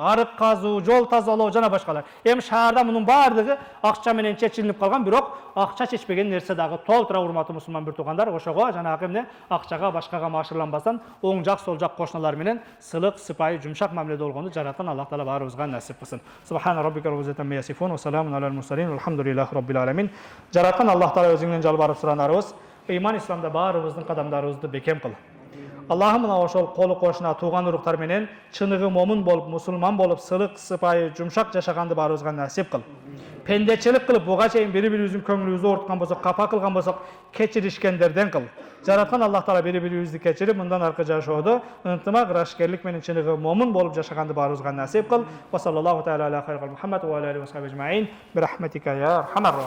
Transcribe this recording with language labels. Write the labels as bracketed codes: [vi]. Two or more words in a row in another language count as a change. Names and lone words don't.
[ky] Арык казуу, жол тазалоо жана башкалар. Эми шаарда мунун бардыгы акча менен чечилип калган, бирок акча чечпеген нерсе дагы толтура, урматтуу мусулман бир туугандар. Ошого жанагы эмне акчага, башкага машырланбастан, оң жак, сол жак кошуналар менен сылык, сыпайы, жумшак мамиледе болгонду жараткан Аллах Таала баарыбызга насип кылсын. [ar] سبحان ربك رب العزة عما يصفون وسلام على المرسلين والحمد لله رب العالمين. [ky] Жараткан Аллах Таала өзүңдөн жалбарып суранарыбыз, ыйман исламда баарыбыздын кадамдарыбызды бекем кыл. Аллахым мына ошол колу кошуна, тууган уруктар менен чыныгы момун болуп, мусулман болуп, сылык, сыпайы, жумшак жашаганды баарыбызга насип кыл. Пендечилик кылып, буга чейин бири-бирибиздин көңүлүбүздү оорткан болсок, капа кылган болсок, кечиришкендерден кыл. Жараткан Аллах Таала бири-бирибизди кечирип, мындан аркы жашоодо ынтымак, ырашкерлик менен чыныгы момун болуп жашаганды баарыбызга насип кыл. [ar] وصلى الله تعالى على خير محمد وعلى آله وصحبه أجمعين. برحمتك يا أرحم الراحمين.